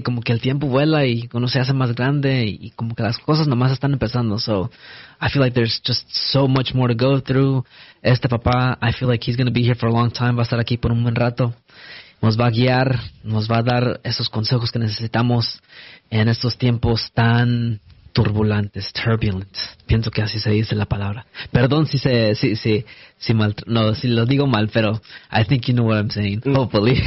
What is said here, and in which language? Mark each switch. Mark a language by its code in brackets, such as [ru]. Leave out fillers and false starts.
[es] Como que el tiempo vuela y uno se hace más grande y como que las cosas nomás están empezando. [en] So I feel like there's just so much more to go through. [es] Este papá, [en] I feel like he's going to be here for a long time. [es] Va a estar aquí por un buen rato. Nos va a guiar. Nos va a dar esos consejos que necesitamos en estos tiempos tan turbulentes. [en] Turbulent. [es] Pienso que así se dice la palabra. Perdón si se, si mal, no, si lo digo mal, pero [en] I think you know what I'm saying. Hopefully.